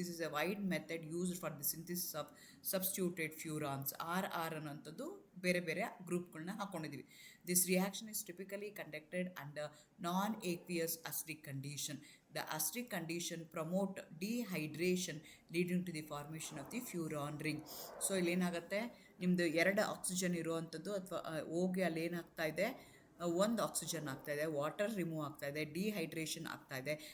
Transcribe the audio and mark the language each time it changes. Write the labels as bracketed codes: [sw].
[en] This is a wide method used for the synthesis of substituted furans. [kn] R ಅನ್ನೋಂಥದ್ದು ಬೇರೆ ಬೇರೆ ಗ್ರೂಪ್ಗಳನ್ನ ಹಾಕ್ಕೊಂಡಿದ್ದೀವಿ. [en] This reaction is typically conducted under non aqueous acidic condition. The acidic condition promote dehydration leading to the formation of the furan ring. [kn] So ಇಲ್ಲೇನಾಗುತ್ತೆ, ನಿಮ್ಮದು 2 oxygen ಇರುವಂಥದ್ದು ಅಥವಾ ಹೋಗಿ ಅಲ್ಲಿ ಏನಾಗ್ತಾ ಇದೆ, 1 ಆಕ್ಸಿಜನ್ ಆಗ್ತಾಯಿದೆ, ವಾಟರ್ ರಿಮೂವ್ ಆಗ್ತಾಯಿದೆ, ಡಿಹೈಡ್ರೇಷನ್ ಆಗ್ತಾಯಿದೆ.